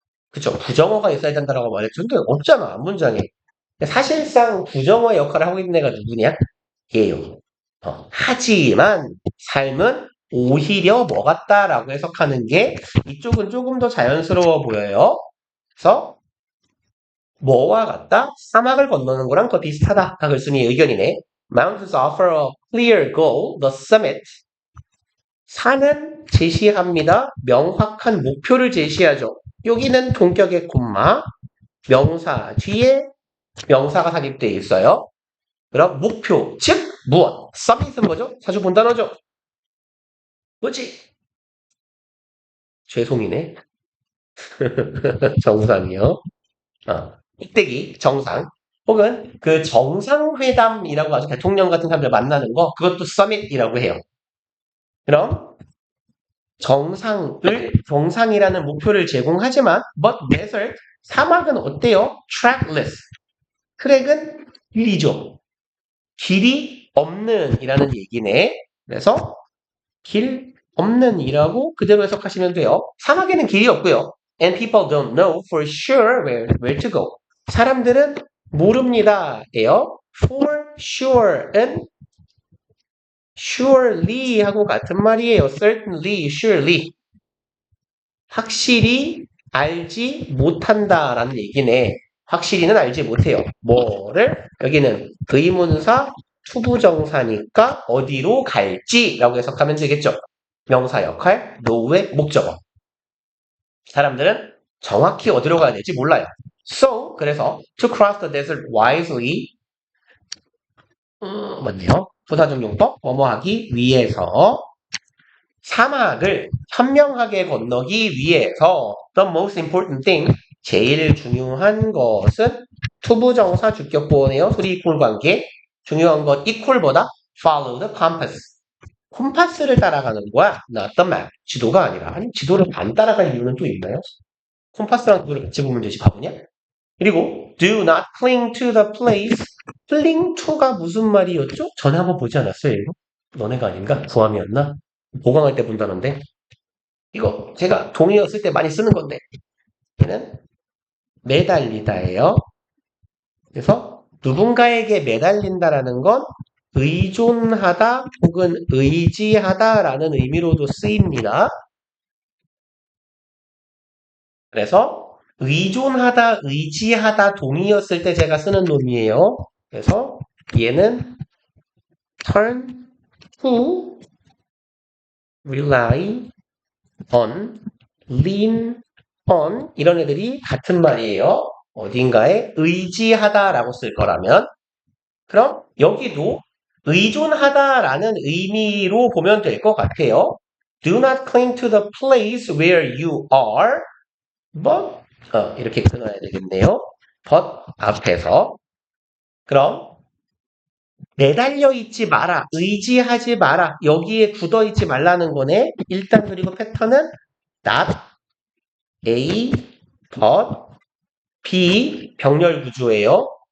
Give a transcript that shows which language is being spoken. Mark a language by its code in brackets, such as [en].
[ko] 그쵸 부정어가 있어야 된다라고 말했죠. 근데 없잖아 문장에. 사실상 부정어 역할을 하고 있는 애가 누구냐? 얘요. 하지만 삶은 오히려 뭐 같다라고 해석하는 게 이쪽은 조금 더 자연스러워 보여요. 그래서 뭐와 같다? 사막을 건너는 거랑 더 비슷하다. 가글슨이 의견이네. [en] Mountains offer a clear goal, the summit. [ko] 산은 제시합니다. 명확한 목표를 제시하죠. 여기는 동격의 콤마, 명사 뒤에 명사가 삽입되어 있어요. 그럼 목표, 즉 무엇? summit은 뭐죠? 자주 본 단어죠. 뭐지? 죄송이네. 정상이요. 꼭대기, 정상. 혹은 그 정상회담이라고 하죠. 대통령 같은 사람들 만나는 거, 그것도 summit이라고 해요. 그럼 정상이라는 목표를 제공하지만, but desert, 사막은 어때요? trackless. 트랙은 길이죠. 길이 없는 이라는 얘기네. 그래서 길 없는 이라고 그대로 해석하시면 돼요. 사막에는 길이 없고요. [en] And people don't know for sure where to go. [ko] 사람들은 모릅니다. 예요. For sure은 surely 하고 같은 말이에요. [en] certainly, surely. [ko] 확실히 알지 못한다라는 얘기네. 확실히는 알지 못해요. 뭐를? 여기는 의문사 투부정사니까 어디로 갈지라고 해석하면 되겠죠. 명사 역할, 노후의 목적어. 사람들은 정확히 어디로 가야 될지 몰라요. [en] So, 그래서 to cross the desert wisely, 뭐네요? [ko] 부사적용법, 뭐뭐하기 위해서 사막을 현명하게 건너기 위해서 [en] the most important thing, [ko] 제일 중요한 것은 투부정사 주격보네요. 소리 이퀄 관계. 중요한 것 이퀄보다 [en] follow the compass. [ko] 콤파스를 따라가는 거야. [en] not the map. [ko] 지도가 아니라. 아니 지도를 안 따라갈 이유는 또 있나요? 콤파스랑 그걸 같이 보면 되지 바보냐? [en] 그리고 do not cling to the place. [ko] cling to가 무슨 말이었죠? 전에 한번 보지 않았어요? 이거? 너네가 아닌가? 구함이었나? 보강할 때 본다는데 이거 제가 동의어 쓸 때 많이 쓰는 건데 얘는 매달리다예요. 그래서 누군가에게 매달린다라는 건 의존하다 혹은 의지하다라는 의미로도 쓰입니다. 그래서 의존하다, 의지하다 동의였을 때 제가 쓰는 놈이에요. 그래서 얘는 [en] turn to, rely on, lean on [ko] 이런 애들이 같은 말이에요. 어딘가에 의지하다라고 쓸 거라면 그럼 여기도 의존하다라는 의미로 보면 될 것 같아요. [en] Do not cling to the place where you are, but [ko] 이렇게 끊어야 되겠네요. but 앞에서 그럼 매달려 있지 마라, 의지하지 마라, 여기에 굳어 있지 말라는 거네. 일단 그리고 패턴은 not A, but B 병렬 구조예요.